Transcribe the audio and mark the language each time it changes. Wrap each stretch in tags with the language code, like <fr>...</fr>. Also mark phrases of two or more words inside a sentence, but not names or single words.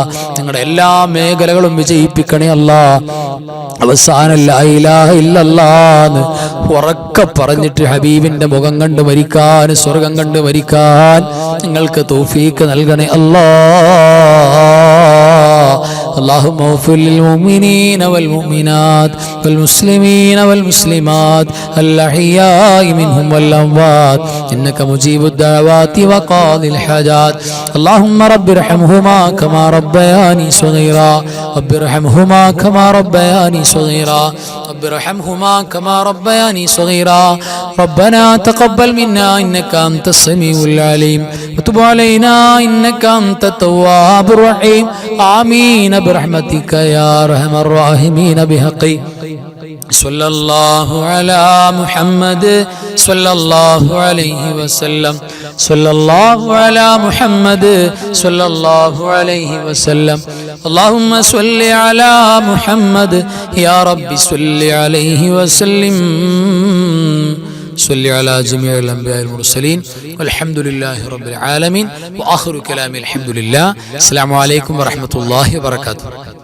<ml>ഞങ്ങളുടെ എല്ലാ മേഖലകളും വിജയിപ്പിക്കണേ അല്ലാഹ്. അവസാനം</ml> <ar>لا إله إلا الله</ar> <ml>ഉറക്കെ പറഞ്ഞിട്ട് ഹബീബിന്റെ മുഖം കണ്ട് മരിക്കാൻ, സ്വർഗം കണ്ട് മരിക്കാൻ ഞങ്ങൾക്ക് തൗഫീഖ് നൽകണേ അല്ലാഹ്.</ml> <ar>اللهم اغفر للمؤمنين والمؤمنات والمسلمين والمسلمات الأحياء منهم والأموات إنك مجيب الدعوات وقاضي الحاجات. اللهم رب ارحمهما كما ربياني صغيرا، رب ارحمهما كما ربياني صغيرا، رب ارحمهما كما ربياني صغيرا. ربنا تقبل منا إنك أنت السميع العليم وتب علينا إنك أنت التواب الرحيم. آمين برحمتك يا أرحم الراحمين بحق صلى الله على محمد صلى الله عليه وسلم صلى الله على محمد صلى الله عليه وسلم اللهم صل على محمد يا رب صل عليه وسلم صل على جميع الأنبياء والمرسلين والحمد لله رب العالمين وآخر كلامي الحمد لله. السلام عليكم ورحمة الله وبركاته.</ar>